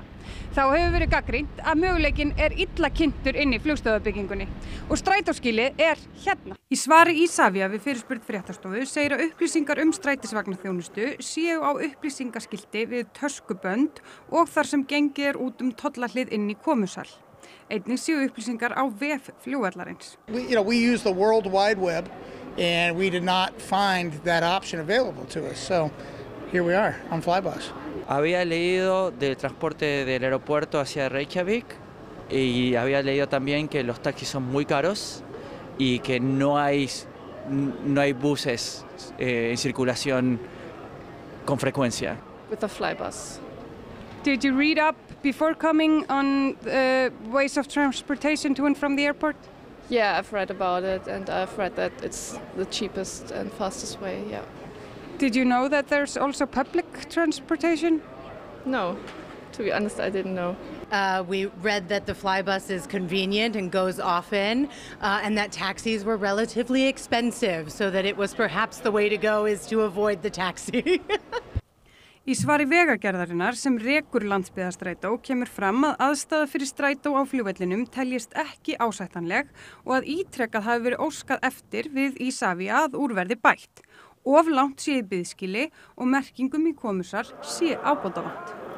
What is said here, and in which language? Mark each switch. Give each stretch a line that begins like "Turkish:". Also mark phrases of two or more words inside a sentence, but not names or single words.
Icelandic: Þá hefur verið gagnrýnt að möguleikinn er illa kynntur inn í flugstöðvarbyggingunni og strætóskilið er hérna. Í svari Isavia við fyrirspurn fréttastofu segir að upplýsingar strætisvagnaþjónustu séu á upplýsingaskilti við töskubönd og þar sem gengið er út tollahlið inn í komusal. Einnig séu upplýsingar á vef flugvallarins.
English: We use the World Wide Web and we did not find that option available to us. So here we are on Flybus.
Spanish: Había leído del transporte del aeropuerto hacia Reykjavik y había leído también que los taxis son muy caros y que no hay buses en circulación con frecuencia.
English: With the Flybus. Did you read up before coming on ways of transportation to and from the airport? Yeah, I've read about it and I've read that it's the cheapest and fastest way, yeah. Did you know that there's also public transportation? No, to be honest, I didn't know. We read that the Flybus is convenient and goes often, and that taxis were relatively expensive, so that it was perhaps the way to go is to avoid the taxi.
Icelandic: Í svari Vegagerðarinnar sem rekur Landsbyggðarstrætó kemur fram að aðstaða fyrir strætó á flugvellinum teljist ekki ásættanleg og að ítrekað hafi verið óskað eftir við Isavia að úrverði bætt. Of langt sé í biðskili og merkingum í komusal sé ábótavant.